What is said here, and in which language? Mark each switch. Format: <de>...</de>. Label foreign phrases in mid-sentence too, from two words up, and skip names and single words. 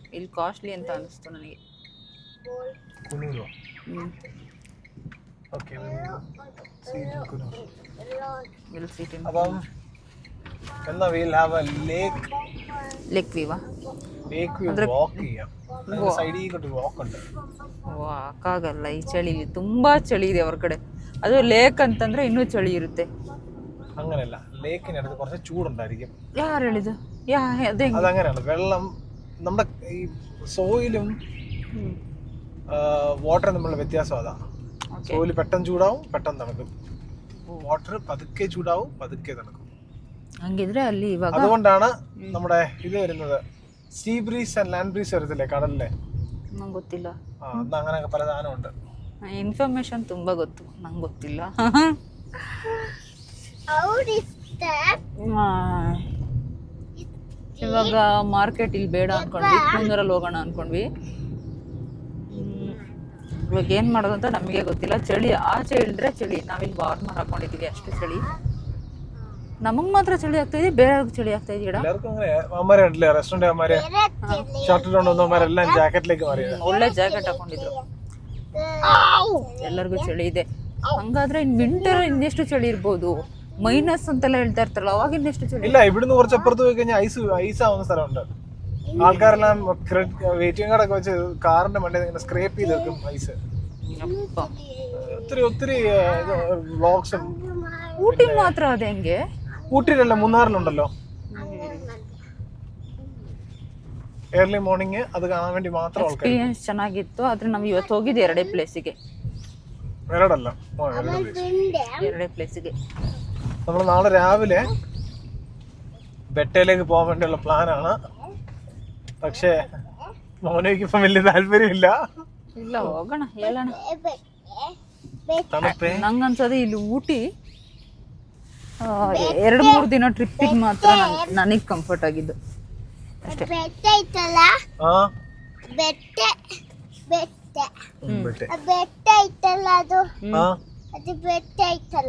<kn>ಇಲ್ಲಿ ಕಾಸ್ಟ್ಲಿ ಅಂತ ಅನಿಸ್ತು ನನಗೆ.</kn> <en>lake view?</en> <kn>ವಾಕಾಗಲ್ಲ ಈ ಚಳಿಲಿ, ತುಂಬಾ ಚಳಿ ಇದೆ ಹೊರಗಡೆ. ಅದು ಲೇಕ್ ಅಂತಂದ್ರೆ ಇನ್ನೂ ಚಳಿ ಇರುತ್ತೆ.</kn> <ml>അങ്ങനെയല്ല, ലേക്കിനടുത്ത് കുറച്ച് ചൂടുണ്ടായിരിക്കും.</ml> <kn>ಯಾರು ಹೇಳಿದ್ದು?</kn> <ml>അതങ്ങനെയാണ്. വെള്ളം നമ്മുടെ ഈ സോയിലും വാട്ടറും തമ്മിലുള്ള വ്യത്യാസം അതാ. സോയിൽ പെട്ടെന്ന് ചൂടാവും, പെട്ടെന്ന് തണുക്കും. വാട്ടർ പതുക്കെ ചൂടാവും, പതുക്കെ തണുക്കും.</ml> <kn>ಹಂಗಿದ್ರೆ ಅಲ್ಲಿ ಇವಾಗ</kn> <ml>അതുകൊണ്ടാണ് നമ്മുടെ ഇത് വരുന്നത്,</ml> <en>sea breeze and land breeze</en> <ml>വരത്തില്ലേ കടലിലെ.</ml> <kn>ನಂಗೆ ಗೊತ್ತಿಲ್ಲ.</kn> <ml>അങ്ങനെയൊക്കെ പല സാധനമുണ്ട്.</ml> <kn>ಇನ್ಫಾರ್ಮೇಶನ್ ತುಂಬಾ ಗೊತ್ತು, ನಂಗೆ ಗೊತ್ತಿಲ್ಲ. ಇವಾಗ ಮಾರ್ಕೆಟ್ ಇಲ್ಲಿ ಬೇಡ ಅನ್ಕೊಂಡ್ವಿ, ಕೂನೂರಲ್ಲಿ ಹೋಗೋಣ ಅನ್ಕೊಂಡ್ವಿ. ಇವಾಗ ಏನ್ ಮಾಡೋದು ಅಂತ ನಮಗೆ ಗೊತ್ತಿಲ್ಲ. ಚಳಿ ಆಚೆ ಇಳಿದ್ರೆ ಚಳಿ, ನಾವಿಲ್ಲಿ ವಾರ್ಮರ್ ಹಾಕೊಂಡಿದೀವಿ ಅಷ್ಟು ಚಳಿ. ನಮಗ್ ಮಾತ್ರ ಚಳಿ ಆಗ್ತಾ ಇದೆ, ಬೇರೆಯವ್ರಿಗೆ ಚಳಿ ಆಗ್ತಾ ಇದೆ. ಒಳ್ಳೆ ಜಾಕೆಟ್ ಹಾಕೊಂಡಿದ್ರು, ಎಲ್ಲರಿಗೂ ಚಳಿ ಇದೆ. ಹಂಗಾದ್ರೆ</kn> <en>in winter</en> <kn>ಇನ್ನೆಷ್ಟು ಚಳಿ ഇರ್ಬೋದು? മൈനസ് ಅಂತೆಲ್ಲ ಹೇಳ್ತಾ ಇರ್ತಾರಲ್ಲ, ಅವಾಗ ಇನ್ನೆಷ್ಟು ചളി?</kn> <ml>ഇല്ല, ഇവിടുന്ന് കുറച്ചപ്പുറത്ത് പോയി കഴിഞ്ഞാൽ ഐസ് ആവുന്ന സ്ഥലമുണ്ട്. ആൾക്കാരെല്ലാം വെയിറ്റിംഗ് കാർഡൊക്കെ വെച്ച് കാറിന്റെ മണ്ടയിൽ ഇങ്ങനെ സ്ക്രേപ്പ് ചെയ്ത് വെക്കും ഐസ്. ഒത്തിരി ഒത്തിരി വ്ളോഗ്സും. ഊട്ടി മാത്രം അതെ ಹೆಂಗೆ? ഊട്ടിയിലല്ല, മൂന്നാറിലുണ്ടല്ലോ.</ml> <en>early morning</en> <ml>അത് കാണാൻ വേണ്ടി മാത്രം ആൾക്കാർ.</ml> <kn>ಎಕ್ಸ್ಪೀರಿಯನ್ಸ್ ಚೆನ್ನಾಗಿತ್ತು, ಆದ್ರೆ ನಾವು ಇವತ್ತು ಹೋಗಿದ್ದು ಎರಡೇ ಪ್ಲೇಸಿಗೆ. ಎರಡೇ ಪ್ಲೇಸಿಗೆ.</kn> <ml>നമ്മൾ നാളെ രാവിലെ ബെട്ടയിലേക്ക് പോകാൻ വേണ്ടിയുള്ള പ്ലാനാണ്. പക്ഷേ മോനോയ്ക്ക് ഇപ്പം വലിയ താല്പര്യമില്ല.</ml> <kn>ಇಲ್ಲ ಹೋಗೋಣ, ಹೇಳೋಣ.</kn> <ml>തണുപ്പേ</ml> <kn>ನಂಗನ್ಸೋದು ಇಲ್ಲಿ ಊಟಿ 2-3 ದಿನ ಟ್ರಿಪ್ಪಿಗೆ ಮಾತ್ರ ನನಗೆ ಕಂಫರ್ಟ್ ಆಗಿದ್ದು ಅಷ್ಟೇ. ಬೆಟ್ಟ ಐತಲ್ಲ ಅದು ಬೆಟ್ಟ ಐತಲ್ಲ,</kn>